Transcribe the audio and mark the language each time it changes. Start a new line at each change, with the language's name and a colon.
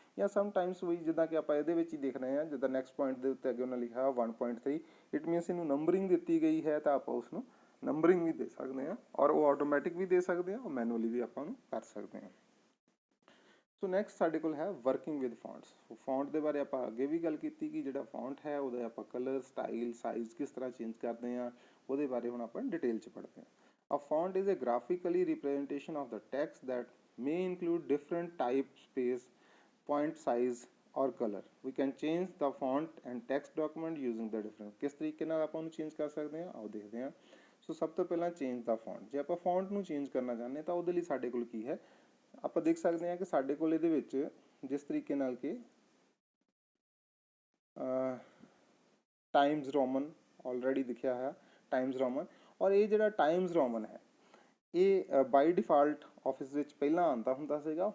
Punjabi: ਜਾਂ ਸਮਟਾਈਮਸ ਵੀ ਜਿੱਦਾਂ ਕਿ ਆਪਾਂ ਇਹਦੇ ਵਿੱਚ ਹੀ ਦੇਖ ਰਹੇ ਹਾਂ, ਜਿੱਦਾਂ ਨੈਕਸਟ ਪੁਆਇੰਟ ਦੇ ਉੱਤੇ ਅੱਗੇ ਉਹਨਾਂ ਲਿਖਿਆ 1.3,
English: it means
Punjabi: ਇਹਨੂੰ ਨੰਬਰਿੰਗ ਦਿੱਤੀ ਗਈ ਹੈ ਤਾਂ ਆਪਾਂ ਉਸਨੂੰ ਨੰਬਰਿੰਗ ਵੀ ਦੇ ਸਕਦੇ ਹਾਂ, ਔਰ ਉਹ ਆਟੋਮੈਟਿਕ ਵੀ ਦੇ ਸਕਦੇ ਹਾਂ, ਉਹ ਮੈਨੂਅਲੀ ਵੀ ਆਪਾਂ ਨੂੰ ਕਰ ਸਕਦੇ ਹਾਂ। ਸੋ ਨੈਕਸਟ ਸਾਡੇ ਕੋਲ ਹੈ
English: Working with fonts.
Punjabi: ਫੌਂਟ ਦੇ ਬਾਰੇ ਆਪਾਂ ਅੱਗੇ ਵੀ ਗੱਲ ਕੀਤੀ ਕਿ ਜਿਹੜਾ ਫੌਂਟ ਹੈ ਉਹਦਾ ਆਪਾਂ ਕਲਰ, ਸਟਾਈਲ, ਸਾਈਜ਼ ਕਿਸ ਤਰ੍ਹਾਂ ਚੇਂਜ ਕਰਦੇ ਹਾਂ, ਉਹਦੇ ਬਾਰੇ ਹੁਣ ਆਪਾਂ ਡਿਟੇਲ 'ਚ ਪੜ੍ਹਦੇ ਹਾਂ।
English: A font is a graphically representation of the text that may include different type, space, point size or color. We can change the font and text document using the different.
Punjabi: ਕਿਸ ਤਰੀਕੇ ਨਾਲ ਆਪਾਂ ਉਹਨੂੰ change ਕਰ ਸਕਦੇ ਹਾਂ, ਆਓ ਦੇਖਦੇ ਹਾਂ। ਸੋ ਸਭ ਤੋਂ ਪਹਿਲਾਂ ਚੇਂਜ ਦਾ ਫੌਂਟ। ਜੇ ਆਪਾਂ ਫੌਂਟ ਨੂੰ ਚੇਂਜ ਕਰਨਾ ਚਾਹੁੰਦੇ ਹਾਂ ਤਾਂ ਉਹਦੇ ਲਈ ਸਾਡੇ ਕੋਲ ਕੀ ਹੈ, ਆਪਾਂ ਦੇਖ ਸਕਦੇ ਹਾਂ ਕਿ ਸਾਡੇ ਕੋਲ ਇਹਦੇ ਵਿੱਚ ਜਿਸ ਤਰੀਕੇ ਨਾਲ ਕਿ ਟਾਈਮਜ਼ ਰੋਮਨ ਆਲਰੇਡੀ ਦਿਖਿਆ ਹੋਇਆ, ਟਾਈਮਜ਼ ਰੋਮਨ, ਔਰ ਇਹ ਜਿਹੜਾ ਟਾਈਮਜ਼ ਰੋਮਨ ਹੈ ਇਹ ਬਾਈ ਡਿਫਾਲਟ ਆਫਿਸ ਵਿੱਚ ਪਹਿਲਾਂ ਆਉਂਦਾ ਹੁੰਦਾ ਸੀਗਾ।